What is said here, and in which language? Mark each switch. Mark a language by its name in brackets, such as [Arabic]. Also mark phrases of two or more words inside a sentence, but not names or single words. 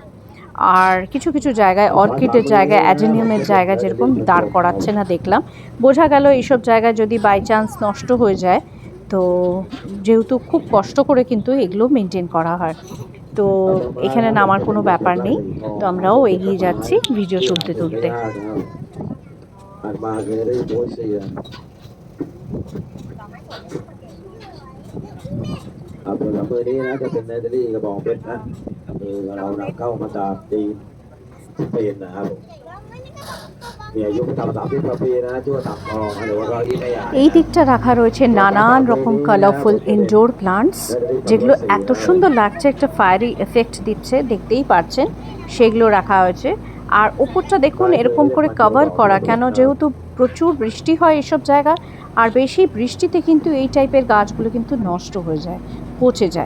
[Bangla] আর কিছু কিছু জায়গায় অর্কিডের জায়গায়, অ্যাডেনিয়ামের জায়গায় যেরকম দাঁড় করাচ্ছে না দেখলাম, বোঝা গেল এইসব জায়গায় যদি [English] by chance [Bangla] নষ্ট হয়ে যায়, তো যেহেতু খুব কষ্ট করে কিন্তু এগুলো মেনটেন করা হয়, তো এখানে নামার কোনো ব্যাপার নেই। তো আমরাও এগিয়ে যাচ্ছি ভিডিও তুলতে তুলতে। [Thai] ตัวละมือนี้นะจะเป็นเนเธอร์แลนด์กระบองเพชรนะคือเรานำเข้ามาจากจีนสเปนนะครับมีอายุไม่ต่ำกว่า30 ปีนะชื่อว่าต่างทองหรือว่าร้อยยี่ไม่ใหญ่ [Bangla] এই দিকটা রাখা রয়েছে নানান রকম [English] colorful indoor plants, [Bangla] যেগুলো এত সুন্দর লাগছে, একটা [English] fiery effect [Bangla] দিচ্ছে, দেখতেই পাচ্ছেন, সেগুলো রাখা হয়েছে। আর ওপরটা দেখুন এরকম করে কভার করা, কেন, যেহেতু প্রচুর বৃষ্টি হয় এসব জায়গায়, আর বেশি বৃষ্টিতে কিন্তু এই টাইপের গাছগুলো কিন্তু নষ্ট হয়ে যায়, পচে যায়।